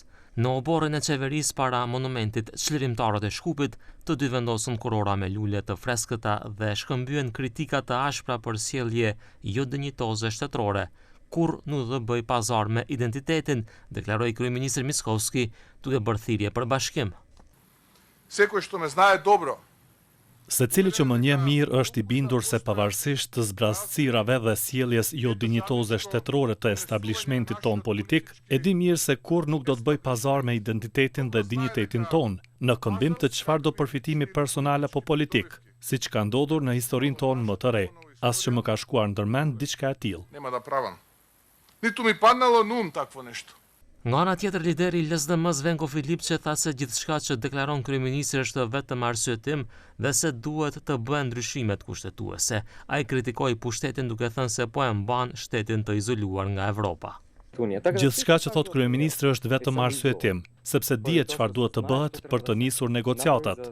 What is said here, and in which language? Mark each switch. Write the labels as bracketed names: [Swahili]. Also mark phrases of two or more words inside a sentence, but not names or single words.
[Albanian] Në oborrin e qeverisë para monumentit Çlirimtarët e Shkupit, të dy vendosën kurora me lule të freskëta dhe shkëmbyen kritika të ashpra për sjellje jo dinjitoze shtetërore. Kur nuk do bëj pazar me identitetin, deklaroi kryeministri Mickoski, duke bërë thirrje për bashkim. [Macedonian] Sekoj što me znaje dobro. [Albanian] Secili që më njeh mirë është i bindur se pavarësisht të zbrazëcirave dhe sjelljes jo dinjitoze shtetërore të establishmentit ton politik, e di mirë se kur nuk do të bëj pazar me identitetin dhe dinjitetin ton, në këmbim të çfarë do përfitimi personal apo politik, siç ka ndodhur në historinë tonë më të re, as që më ka shkuar ndërmend diçka e tillë. [Macedonian] Nema da pravam. Niti mi padnalo na um takvo nešto. [Albanian] Nga ana tjetër, lideri i LSDM-s Venko Filipçe tha se gjithçka që deklaron kryeministri është vetëm arsyetim dhe se duhet të bëhen ndryshimet kushtetuese. Ai kritikoi pushtetin duke thënë se po e mban shtetin të izoluar nga Evropa. Gjithçka që thot kryeministri është vetëm arsyetim, sepse dihet çfarë duhet të bëhet për të nisur negociatat.